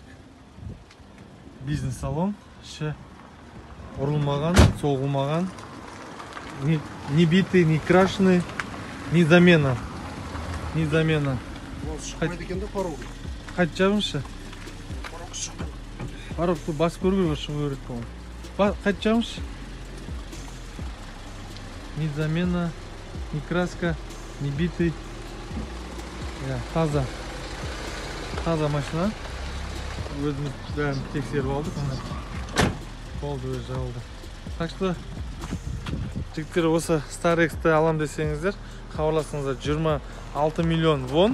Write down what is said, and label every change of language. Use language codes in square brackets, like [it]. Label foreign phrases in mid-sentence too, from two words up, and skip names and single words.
[kk] Бизнес-салон, іші ұрылмаған, соғылмаған, [ru] не битый, не крашеный, не замена. [kk] Шықпайды екен де порог. Қайт жабыңызшы. Порог шықпайды. Порогты басып көру керек, шығу керек болған. Қайт жабыңызшы. [ru] Ни замена, ни краска, ни битый. [kk] Таза машина. Өзіміз бәрін тексеріп алдық. Болды, өз жабылды. [ru] Так что [kk] жігіттер, осы Star-X'ті алам десеңіздер, хабарласыңыздар. 26 миллион вон.